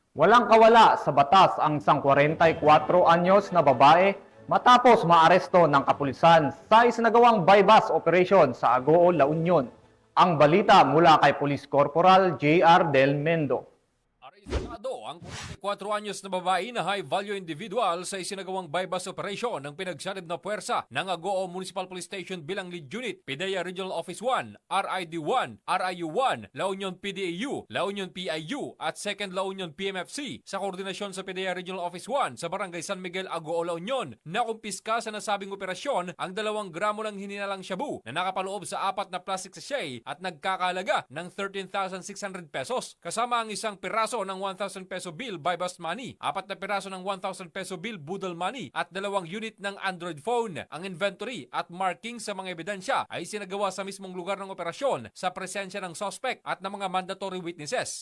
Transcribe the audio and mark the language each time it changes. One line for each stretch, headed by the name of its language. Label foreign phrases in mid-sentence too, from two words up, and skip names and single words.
Filipino: Walang kawala sa batas ang isang 44 anyos na babae matapos maaresto ng kapulisan sa isinagawang
English: bypass operation
Filipino: sa Agoo, La Union. Ang balita mula kay Police Corporal J.R. Del Mendo. Arestado ang 44 anyos na babae na
English: high-value individual
Filipino: sa isinagawang
English: bypass operation
Filipino: ng pinagsanib na puwersa ng Agoo Municipal Police Station bilang
English: Lead Unit,
Filipino: PIDEA Regional Office 1, RID1, RIU1, La Union PDAU, La Union PIU at 2nd La Union PMFC sa koordinasyon sa PIDEA Regional Office 1 sa Barangay San Miguel, Agoo, La Union. Nakumpiska sa nasabing operasyon ang 2 gramo ng hinilalang shabu na nakapaloob sa 4 na
English: plastic sachet
Filipino: at nagkakalaga ng 13,600 pesos kasama ang isang piraso ng 1,000
English: peso bill bypass money,
Filipino: 4 na piraso ng 1,000
English: peso bill
Filipino: budol money at 2 unit ng Android phone. Ang inventory at marking sa mga ebidensya ay sinagawa sa mismong lugar ng operasyon sa presensya ng suspect at ng mga
English: mandatory witnesses.